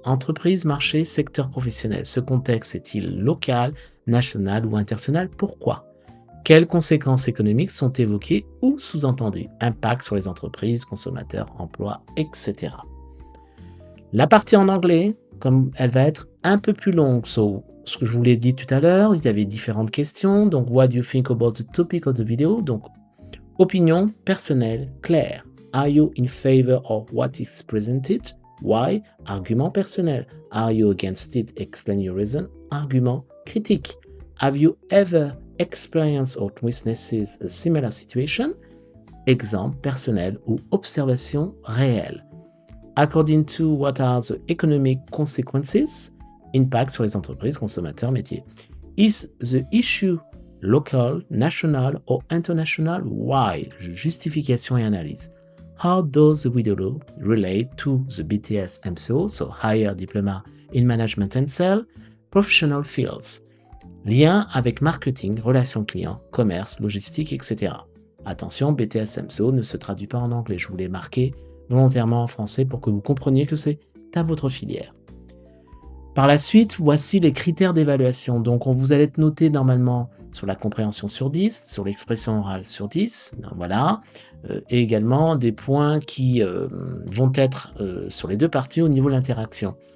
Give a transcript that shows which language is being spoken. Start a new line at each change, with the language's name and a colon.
French: Entreprise, marché, secteur professionnel. Ce contexte est-il local, national ou international? Pourquoi? Quelles conséquences économiques sont évoquées ou sous-entendues? Impact sur les entreprises, consommateurs, emplois, etc. La partie en anglais, comme elle va être un peu plus longue, ce que je vous l'ai dit tout à l'heure, il y avait différentes questions.
English: Donc, what do you think about the topic of the video?
French: Donc, opinion personnelle claire.
English: Are you in favor of what is presented? Why?
French: Argument personnel.
English: Are you against it? Explain your reason.
French: Argument critique.
English: Have you ever experienced or witnesses a similar situation?
French: Exemple personnel ou observation réelle.
English: According to what are the economic consequences?
French: Impact sur les entreprises, consommateurs, métiers.
English: Is the issue local, national or international? Why?
French: Justification et analyse.
English: How does the video relate to the BTS MCO, so Higher Diploma in Management and Sales, Professional Fields?
French: Lien avec marketing, relations clients, commerce, logistique, etc. Attention, BTS MCO ne se traduit pas en anglais. Je vous l'ai marqué volontairement en français pour que vous compreniez que c'est à votre filière. Par la suite, voici les critères d'évaluation. Donc, vous allez être noté normalement sur la compréhension sur 10, sur l'expression orale sur 10, voilà, et également des points qui vont être sur les deux parties au niveau de l'interaction.